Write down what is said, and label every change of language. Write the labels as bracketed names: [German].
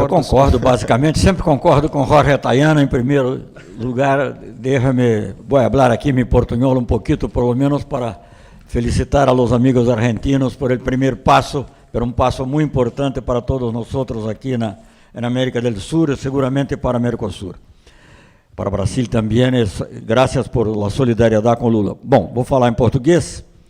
[Portuguese] Eu concordo, basicamente, sempre concordo com Jorge Tayana. Em primeiro lugar, [Spanish] voy a hablar aquí mi portuñol un poquito, por lo menos para felicitar a los amigos argentinos por el primer paso, pero un paso muy importante para todos nosotros aquí en América del Sur y seguramente para Mercosur. [Portuguese] Para Brasil também, graças [Spanish] por la [Portuguese] solidariedade com Lula. Bom, vou falar em português.